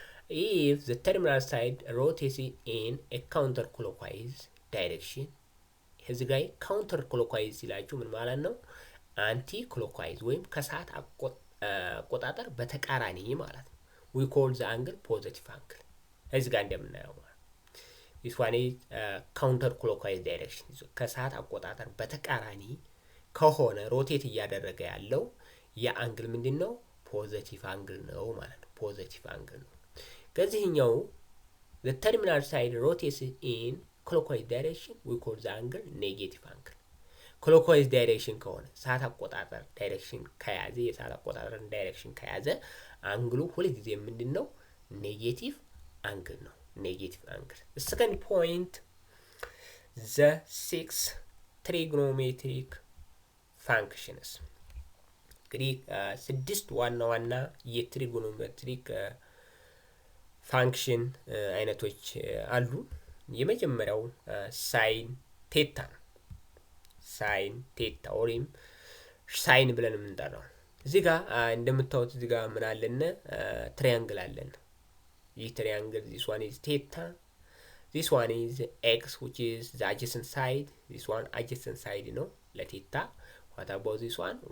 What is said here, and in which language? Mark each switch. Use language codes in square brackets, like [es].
[en] If the terminal side rotates in a counterclockwise direction, [am] እዚህ ጋር counterclockwise ሲላችሁ ምን ማለት ነው? አንቲ ክሎክዋይዝ ወይም ከሰዓት አቆጣጠር በተቃራኒ ማለት ነው። [en] We call the angle positive angle. [am] እዚህ ጋር እንደምናየው ማለት [en] this one is counterclockwise direction. [am] ከሰዓት አቆጣጠር በተቃራኒ ከሆነ ሮቴት እያደረገ ያለው የአንግል ምንድነው? ፖዚቲቭ አንግል ነው ማለት ነው። ፖዚቲቭ አንግል ነው። ከዚህኛው [en] the terminal side rotates in clockwise direction, we call the angle negative angle. clockwise direction [am] ከሆነ ሰዓት አቆጣጠር ዳይሬክሽን ከያዘ የሰዓት አቆጣጠር ዳይሬክሽን ከያዘ አንግሉ ሁልጊዜ ምንድነው? ኔጌቲቭ አንግል ነው። ኔጌቲቭ አንግል። [en] second point, the six trigonometric functions. [am] እንግዲህ ስድስት ዋና ዋና የትሪጎኖሜትሪክ ፋንክሽን አይነቶች አሉ። የመጀመሪያው ሳይን ቴታ ነው። ሳይን ቴታ ወይም ሳይን ብለን የምንጠራው እዚህ ጋር እንደምታዩት እዚህ ጋር ምን አለና ትሪያንግል አለን። ይህ ትሪያንግል [en] this one is theta, this one is x which is the adjacent side, [am] this one adjacent side ነው ለቴታ። [en] what about this one?